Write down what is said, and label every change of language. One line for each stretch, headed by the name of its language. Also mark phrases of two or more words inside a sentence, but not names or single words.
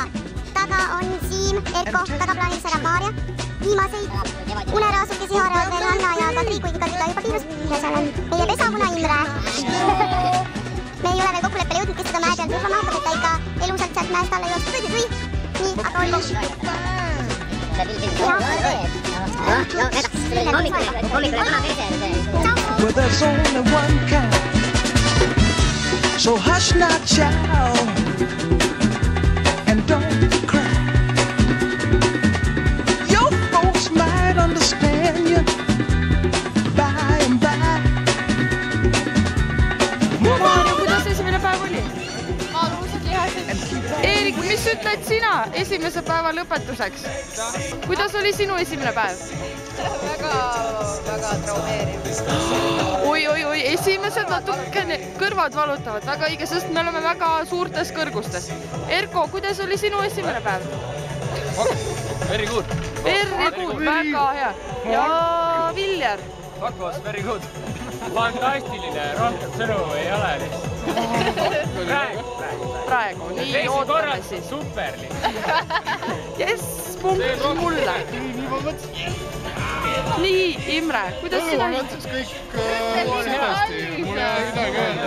Estonian: Taga on Siim, Erko, tagaplaanil sõidab Maarja. Viimaseid uneraasukesi haaravad veel Anna ja Kadri, kuigi Kadri juba piirus. Ja seal on meie pesamuna Imre. Me ei ole veel kokkuleppele jõudnud, kes seda mäe peal turvama hakkab, et ta ikka elusalt sealt mäest alla jõuab. Nii, aga olgu.
English: Well, there's only one kind. So hush not, child, and don't cry. Your folks might understand you by and by.
Estonian: Maarja, kuidas esimene päev oli? Ma luusid lihased. Eerik, mis ütled sina esimese päeva lõpetuseks? Kuidas oli sinu esimene päev? Väga traumeeriv. Oi, esimesed natukene kõrvad valutavad, väga õige, sest me oleme väga suurtes kõrgustes. Erko, kuidas oli sinu esimene päev?
English: Very good. Very good,
Estonian: väga hea. Ja Viljar?
English: What was very good?
Estonian: Fantastiline, rohkem sõnu ei ole. Praegu, nii ootame siis. Superli. Jess, punkt mulle. Nii, Imre, kuidas sina? Kõik sedasti, mul ei midagi öelda.